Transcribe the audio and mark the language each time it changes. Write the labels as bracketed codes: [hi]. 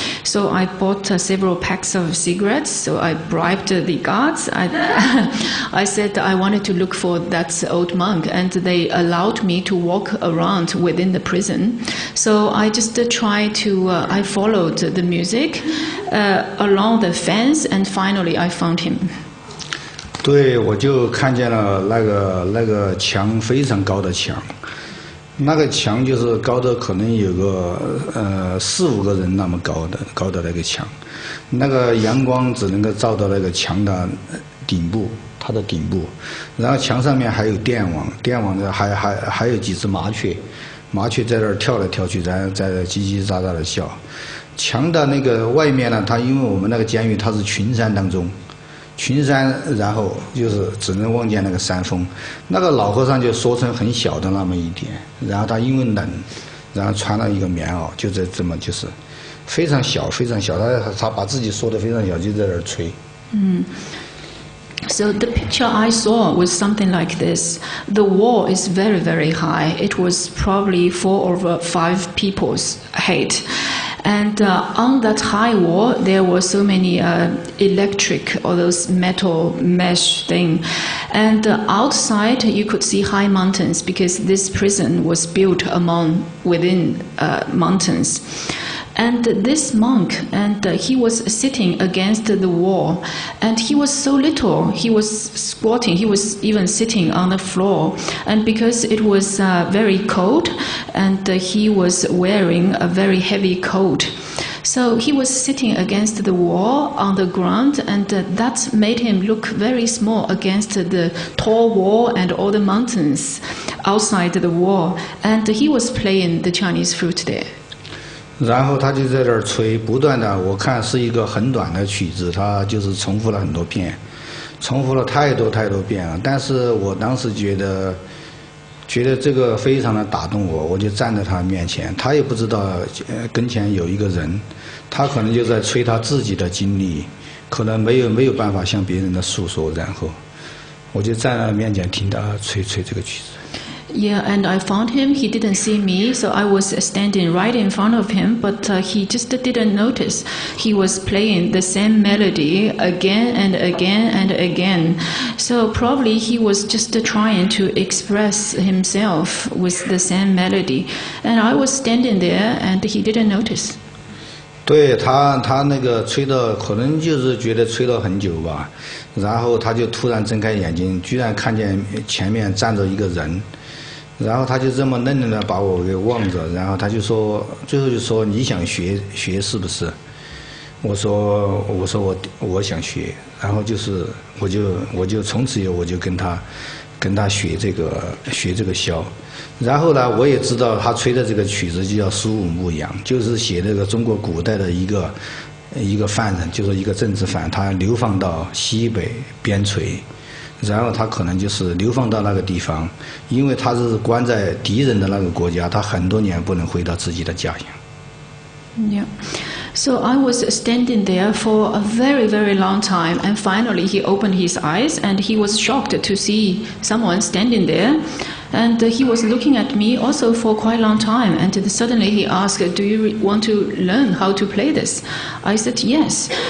[en] So I bought several packs of cigarettes. So I bribed the guards. I said I wanted to look for that old monk, and they allowed me to walk around within the prison. So I just tried to, I followed the music along the fence, and finally I found him. [zh] 对，我就看见了那个墙，非常高的墙。那个墙就是高的可能有个4-5个人那么高的那个墙，那个阳光只能够照到那个墙的顶部，它的顶部，然后墙上面还有电网的还有几只麻雀在那儿跳来跳去，在叽叽喳喳的笑。墙的那个外面呢，它因为我们那个监狱它是群山当中。群山，然后就是只能望见那个山峰，那个老和尚就缩成很小的那么一点，然后他因为冷，然后穿了一个棉袄，就这么就是非常小，他把自己缩得非常小，就在那儿吹。 [en] So the picture I saw was something like this. The wall is very, very high. It was probably 4 or 5 people's height. And on that high wall, there were so many electric or those metal mesh thing. And outside, you could see high mountains because this prison was built within mountains. And this monk, and he was sitting against the wall, and he was so little, he was squatting, he was even sitting on the floor, and because it was very cold, and he was wearing a very heavy coat. So he was sitting against the wall on the ground, and that made him look very small against the tall wall and all the mountains outside the wall, and he was playing the Chinese flute there. [zh] 然后他就在这儿吹，不断的，我看是一个很短的曲子，他就是重复了很多遍，重复了太多遍了。但是我当时觉得这个非常的打动我，我就站在他面前，他也不知道跟前有一个人，他可能就在吹他自己的经历，可能没有办法向别人的诉说，然后我就站在他面前听他吹这个曲子。 [en] Yeah, and I found him. He didn't see me, so I was standing right in front of him, but he just didn't notice. He was playing the same melody again and again and again. So probably he was just trying to express himself with the same melody. And I was standing there, and he didn't notice. [zh] 对他那个吹的，可能就是觉得吹了很久吧，然后他就突然睁开眼睛，居然看见前面站着一个人。然后他就这么愣愣的把我给望着，然后他就说，最后就说你想学是不是？我说我想学，然后就是我就从此以后我就跟他学这个箫，然后呢我也知道他吹的这个曲子就叫苏武牧羊，就是写那个中国古代的一个犯人，就是一个政治犯，他流放到西北边陲。然后他可能就是流放到那个地方，因为他是关在敌人的那个国家，他很多年不能回到自己的家乡。 [en] Yeah. So I was standing there for a very, very long time, and finally he opened his eyes, and he was shocked to see someone standing there. And he was looking at me also for quite a long time, and suddenly he asked, do you want to learn how to play this? I said yes.